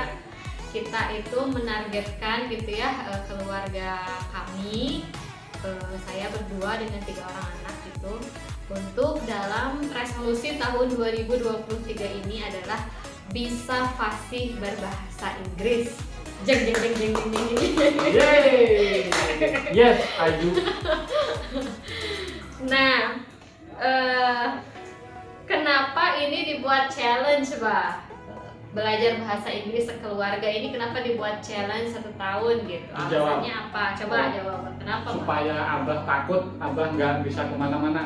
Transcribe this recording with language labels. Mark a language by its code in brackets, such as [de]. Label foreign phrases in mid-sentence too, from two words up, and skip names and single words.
[id] kita itu menargetkan gitu ya, keluarga kami, saya berdua dengan 3 orang anak gitu, untuk dalam resolusi tahun 2023 ini adalah bisa fasih berbahasa Inggris. Jeng jeng jeng jeng jeng jeng jeng. Yeay! [en] Yes, I do. [id] Nah, kenapa ini dibuat challenge, Bah? Belajar bahasa Inggris sekeluarga ini kenapa dibuat challenge 1 tahun gitu? Dijawab. Alasannya apa? Coba jawab. Kenapa, Bah? Supaya Abah takut, Abah nggak bisa kemana-mana.